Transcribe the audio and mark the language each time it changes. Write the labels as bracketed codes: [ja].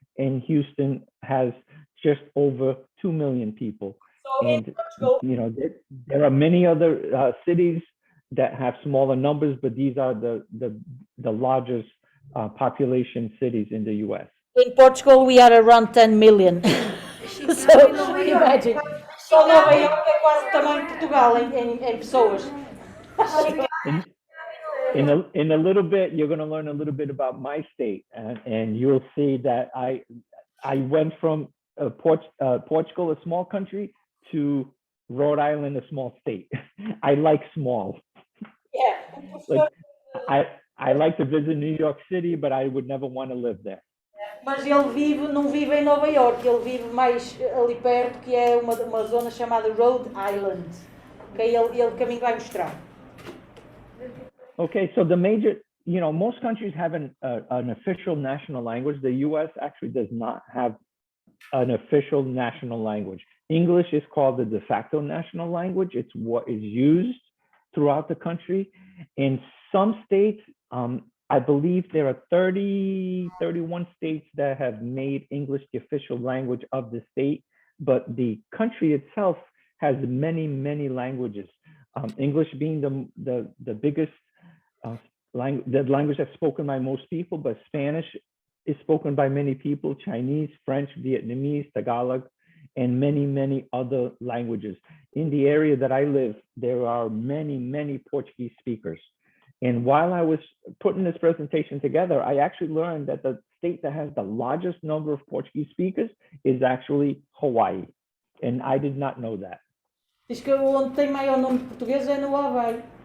[en] And Houston has just over 2 million people. And there are many other cities that have smaller numbers, but these are the largest population cities in the U.S. In Portugal, we are around 10 million. So, imagine. [pt] Só Nova Iorque é quase o tamanho de Portugal em pessoas. [en] In a little bit, you're going to learn a little bit about my state, and you'll see that I went from Portugal, a small country, to Rhode Island, a small state. I like small. Yeah. Like, I like to visit New York City, but I would never want to live there. [pt] Mas ele não vive em Nova Iorque, ele vive mais ali perto, que é uma zona chamada Rhode Island. Okay, ele caminho vai mostrar. [en] Okay, so the major, most countries have an official national language. The U.S. actually does not have an official national language. English is called the de facto national language. It's what is used throughout the country. In some states, I believe there are 31 states that have made English the official language of the state, but the country itself has many, many languages. English being the biggest the language that's spoken by most people, but Spanish is spoken by many people, Chinese, French, Vietnamese, Tagalog, and many, many other languages. In the area that I live, there are many, many Portuguese speakers. And while I was putting this presentation together, I actually learned that the state that has the largest number of Portuguese speakers is actually Hawaii. And I did not know that. [pt] Diz que onde tem maior número de portugueses é no Havaí.